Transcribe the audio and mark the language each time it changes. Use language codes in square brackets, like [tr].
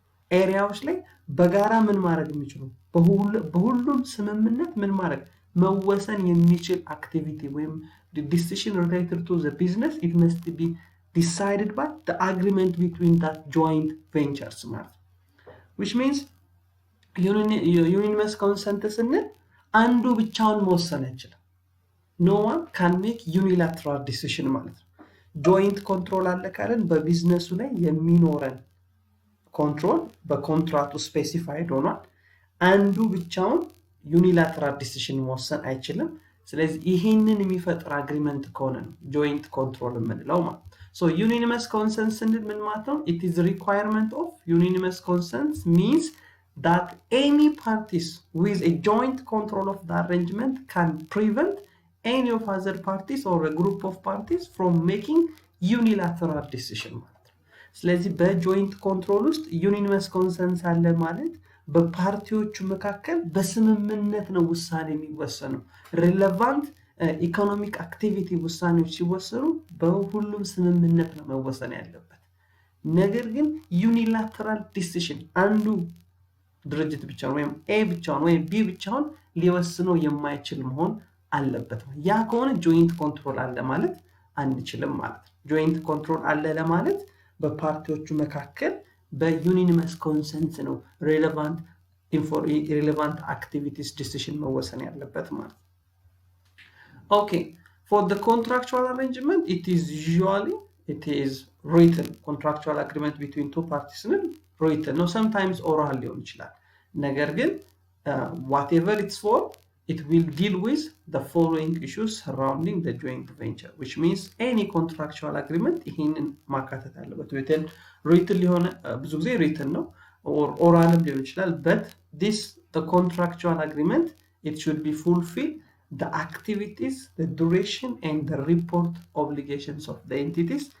[am] ኤሪያዎች ላይ በጋራ ምን ማድረግ የሚችሉ በሁሉም ስምምነት ምን ማድረግ መወሰን የሚችል [en] activity ወይም the decision related to the business, it must be decided by the agreement between that joint ventures ማለት which means unanimous consent [am] ስንል አንዱ ብቻውን መወሰን አይችልም. [en] no one can make unilateral decision [am] ማለት ነው. joint control አለ ካለን በቢዝነሱ ላይ የሚኖረን control በኮንትራክቱ ስፔሲፋይድ ሆኗል. አንዱ ብቻውን unilateral decision መወሰን አይችልም. ስለዚህ ይሄንን የሚፈጥር አግሪመንት ከሆነ ነው joint control የምንለው ማለት. [en] so unanimous consent [am] ስንል ምን ማለት ነው? [en] it is a requirement of unanimous consent means that any parties with a joint control of the arrangement can prevent any of other parties or a group of parties from making unilateral decision [am] ማለት ነው. ስለዚህ በጆይንት ኮንትሮል ውስጥ unanimous consent አለ ማለት በፓርቲዎቹ መካከል በስምምነት ነው ውሳኔ የሚወሰነው. relevant economic activity ውሳኔዎች ሲወሰኑ በሁሉም ስምምነት ነው መወሰን ያለበት. ነገር ግን unilateral decision አንዱ ድርጅት ብቻውን ወይም A ብቻውን ወይም B ብቻውን ሊወስነው የማይችል መሆን አለበት. ያ ከሆነ joint control አለ ማለት አንችልም ማለት ነው. joint control አለ ለማለት በፓርቲዎቹ መካከል በunanimous consent ነው relevant activities decision መወሰን ያለበት ማለት ነው. [en] okay, for the contractual arrangement it is written. contractual agreement between two parties ነው written ነው. sometimes oral [am] ሊሆን ይችላል. [en] ነገር ግን whatever it's for, it will deal with the following issues surrounding the joint venture, which means any contractual agreement [am] ይሄንን ማካተት አለበት. written ሊሆን ብዙ ጊዜ written ነው [en] or oral [am] ሊሆን ይችላል. [en] but the contractual agreement, it should be fulfill the activities, the duration and the report obligations of the entities.